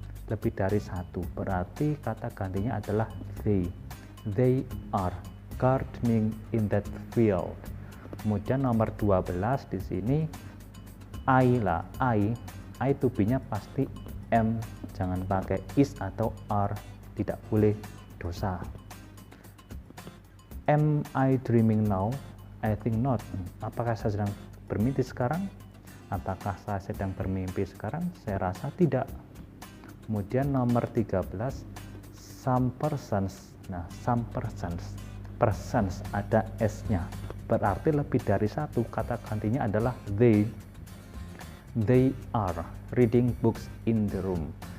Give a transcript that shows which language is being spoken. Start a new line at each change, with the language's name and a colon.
Indonesian: Lebih dari satu, berarti kata gantinya adalah they.
English: They are gardening in that field.
Indonesian: Kemudian nomor 12 di sini I lah, I to be-nya pasti am, jangan pakai is atau are, tidak boleh dosa.
English: Am I dreaming now? I think not.
Indonesian: Apakah saya sedang bermimpi sekarang? Apakah saya sedang bermimpi sekarang? Saya rasa tidak. Kemudian nomor 13,
English: some persons.
Indonesian: Nah, some persons ada s-nya, berarti lebih dari satu, kata gantinya adalah they.
English: They are reading books in the room.